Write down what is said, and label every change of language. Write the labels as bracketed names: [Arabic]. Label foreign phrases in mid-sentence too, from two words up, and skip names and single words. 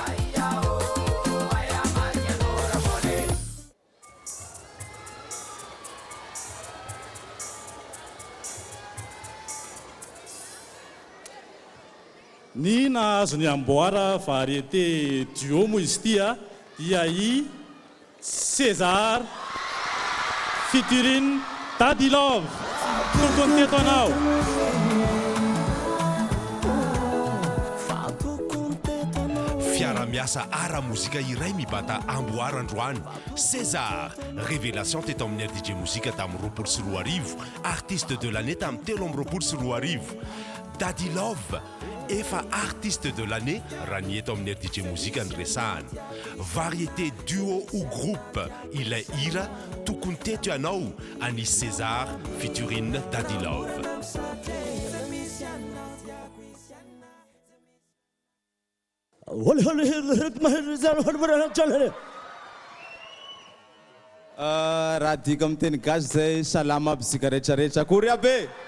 [Malagasy] Ny nahazo ny amboara [French] variété duo [Malagasy] moa izy ity a dia i César featuring Daddy Love. Tokony teto anao. Fiara-miasa ara mozika iray mibata amboara androany César révélation teto amin'ny Rdj Mozika tamin'ny 2024 [French] artiste de l'année [Malagasy] tamin'ny 2024 Daddy Love efa [French] artiste de l'année [Malagasy] raha ny eto amin'ny Rdj Mozika ny resahany [French] variété duo ou groupe [Malagasy] ilay hira tokony teto ianao any César featuring Daddy Love. Raha dika amin'ny teny gasy zay salama aby sika rehetrarehetra akory aby